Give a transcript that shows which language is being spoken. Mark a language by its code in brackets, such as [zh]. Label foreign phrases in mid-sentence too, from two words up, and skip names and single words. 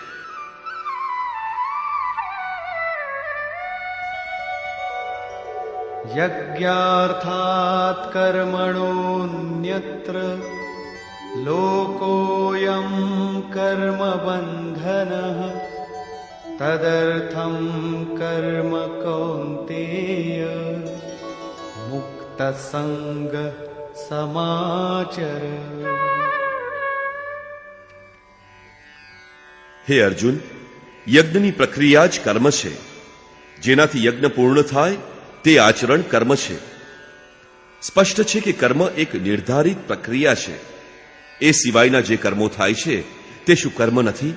[sa] યજ્ઞાર્થાત કર્મણોન્યત્ર લોકોયં કર્મ બંધનઃ तदर्थं कर्म कौन्तेय मुक्तसंग समाचर। [gu] હે અર્જુન, યજ્ઞની પ્રક્રિયા જ કર્મ છે. જેનાથી યજ્ઞ પૂર્ણ થાય તે આચરણ કર્મ છે. સ્પષ્ટ છે કે કર્મ એક નિર્ધારિત પ્રક્રિયા છે. એ સિવાયના જે કર્મો થાય છે તે શું કર્મ નથી?